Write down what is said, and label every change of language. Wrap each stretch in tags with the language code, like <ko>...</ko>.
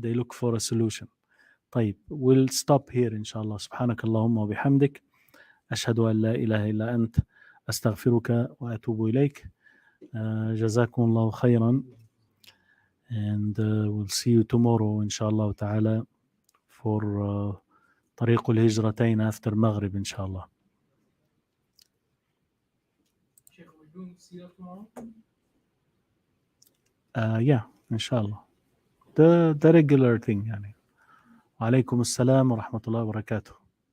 <en>They look for a solution. طيب, we'll stop here inshallah.</en> <ar>سبحانك اللهم وبحمدك أشهد أن لا إله إلا أنت أستغفرك وأتوب إليك. جزاكم الله خيرا,</ar> <en>and we'll see you tomorrow inshallah ta'ala for طريق الهجرتين after Maghrib inshallah. Sheikh, we're doing Sirah tomorrow? Yeah, inshallah. The regular thing</en> <ar>يعني. وعليكم السلام ورحمة الله وبركاته.</ar>